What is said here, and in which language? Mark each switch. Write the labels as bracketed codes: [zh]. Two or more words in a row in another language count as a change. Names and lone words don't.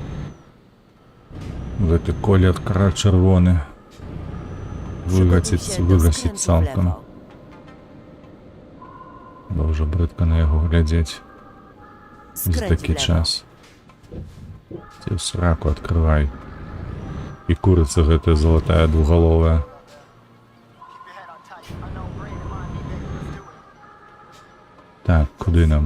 [be] гэты колер кра-чырвоны [pl] Przygotuj się do [be] выгасіць [pl] skrętu w [be] цалкам. [pl] lewo. [be] Бо ўжо брыдка на яго глядзець за [pl] Skręć w [be] такі [pl] lewo. [be] час. Ці ў сраку адкрывай. І курыца гэтая залатая двугаловая. Так, куды нам?